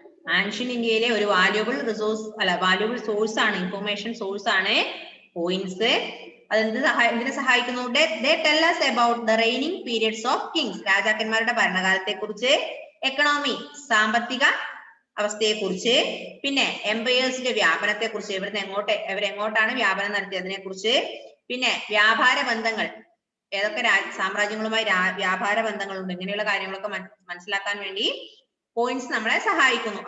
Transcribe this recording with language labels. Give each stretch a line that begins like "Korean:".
Malayalam: Ancient ഇന്ത്യയിലെ ഒരു valuable source ആണ്, ഇൻഫോർമേഷൻ സോഴ്സ് ആണ് കോയിൻസ്. എന്തിനെ സഹായിക്കുന്നു?
English: They tell us about the reigning periods of kings.
Malayalam: രാജാക്കന്മാരുടെ ഭരണകാലത്തെ കുറിച്ച്. എക്കണോമി, സാമ്പത്തിക അവസ്ഥയെ കുറിച്ച്. പിന്നെ എംപയേഴ്സിന്റെ വ്യാപനത്തെ കുറിച്ച്, ഇവരെങ്ങോട്ടാണ് വ്യാപനം നടത്തിയതിനെ കുറിച്ച്. പിന്നെ വ്യാപാര ബന്ധങ്ങൾ, ഏതൊക്കെ സാമ്രാജ്യങ്ങളുമായി വ്യാപാര ബന്ധങ്ങളുണ്ട്, ഇങ്ങനെയുള്ള കാര്യങ്ങളൊക്കെ മനസ്സിലാക്കാൻ വേണ്ടി കോയിൻസ് നമ്മളെ സഹായിക്കുന്നു.